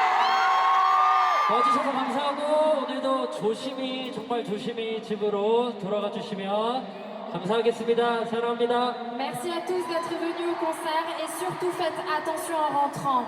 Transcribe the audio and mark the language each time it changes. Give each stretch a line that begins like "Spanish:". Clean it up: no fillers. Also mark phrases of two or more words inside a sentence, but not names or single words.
Korean: 와주셔서 감사하고 오늘도 정말 조심히 집으로 돌아가 주시면 감사하겠습니다. 사랑합니다.
French: Merci à tous d'être venus au concert et surtout faites attention en rentrant.